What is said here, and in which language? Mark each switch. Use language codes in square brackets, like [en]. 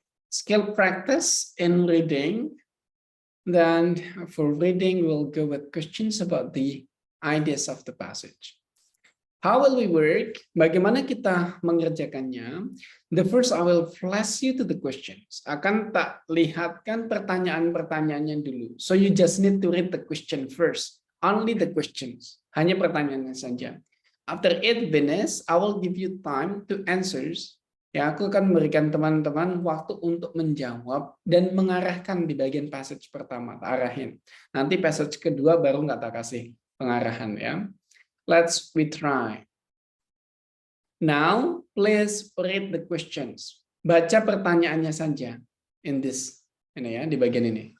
[en] Skill practice in reading. Then for reading, we'll go with questions about the ideas of the passage. How will we work? [id] Bagaimana kita mengerjakannya? [en] The first, I will flash you to the questions. [id] Akan tak lihatkan pertanyaan-pertanyaannya dulu. [en] So you just need to read the question first. Only the questions. [id] Hanya pertanyaannya saja. [en] After it finishes, I will give you time to answers. [id] Ya, aku akan memberikan teman-teman waktu untuk menjawab dan mengarahkan di bagian passage pertama. Arahin. Nanti passage kedua baru nggak tak kasih pengarahan ya. [en] We try. Now, please read the questions. [id] Baca pertanyaannya saja [en] in this [id] ini ya, di bagian ini.